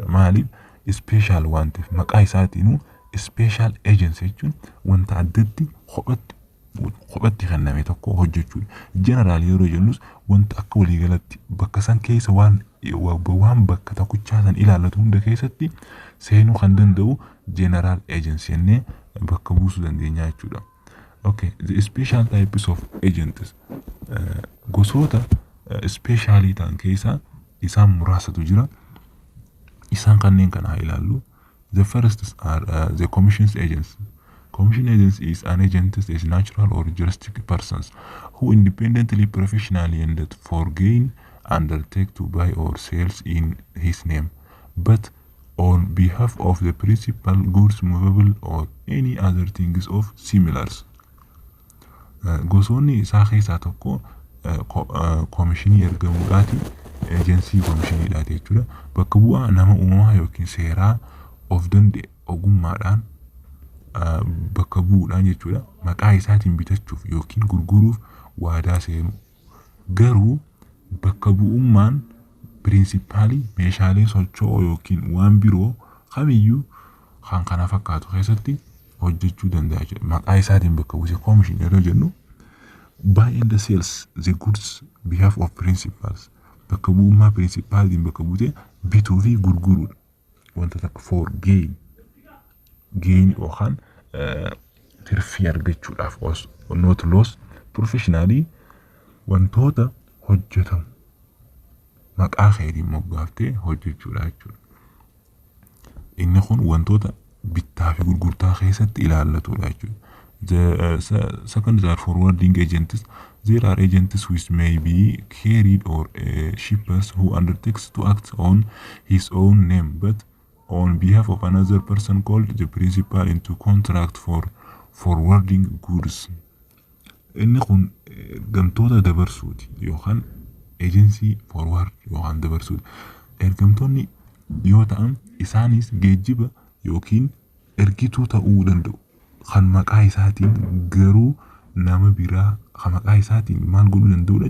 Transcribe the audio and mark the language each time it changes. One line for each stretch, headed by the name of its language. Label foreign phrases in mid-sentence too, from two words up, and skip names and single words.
Oromo: Maaliif ispeeshaal waan ta'eef maqaa isaatiinuu ispeeshaal ejensi jechuun wanta addatti kophatti kenname tokko hojjechuudha. Jeneraalii yeroo jennus wanta akka waliigalatti bakka san keessa waan bakka tokkichaa san ilaallatu hunda keessatti seenuu kan danda'u
English: general agency
Oromo: jennee bakka buusuu dandeenya jechuudha.
English: Okay, the special types of agents
Oromo: gosoota specialii ta'an keessaa isaan muraasatu jira. Isaan kanneen kana haa ilaallu.
English: The first are the commissions agents. Commission agents is an agent is natural or juristic persons who independently, professionally, and for gain undertake to buy or sales in his name, but on behalf of the principal goods movable or any other things of similars.
Oromo: Gosoonni isaa keessaa tokko komishinii ergamuudhaati agency komishiniidhaati jechuudha. Bakka bu'aa nama uumamaa yookiin seeraa of danda'e ogummaadhaan bakka bu'uudhaan jechuudha. Maqaa isaatiin bitachuuf yookiin gurguruuf waadaa seenu. Garuu bakka bu'ummaan pirinsipaalii meeshaalee socho'oo yookiin waan biroo kamiyyuu kan kana fakkaatu keessatti hojjechuu danda'a jechuudha. Maqaa isaatiin bakka buuse komishin yeroo jennu
English: buy and sells the goods behalf of principals.
Oromo: Bakka bu'ummaa pirinsipaaltiin bakka buute bituu fi gurguruudha. Wanta takka
English: for gain
Oromo: yookaan tirfii argachuudhaaf
English: not loss
Oromo: professionally wantoota hojjetamu maqaa keetiin moggaaftee hojjechuudha jechuudha. Inni kun wantoota bittaa fi gurgurtaa keessatti ilaallatudha jechuudha.
English: The second are forwarding agents. There are agents which may be carried or shippers who undertakes to act on his own name but on behalf of another person called the principal into contract for forwarding goods.
Oromo: Inni kun ergamtoota dabarsuuti yookaan
English: agency forward
Oromo: yookaan dabarsuuti. Ergamtoonni yoo ta'an isaanis geejjiba yookiin ergituu ta'uu danda'u. Kan maqaa isaatiin garuu nama biraa kan maqaa isaatiin maal godhuu danda'udha?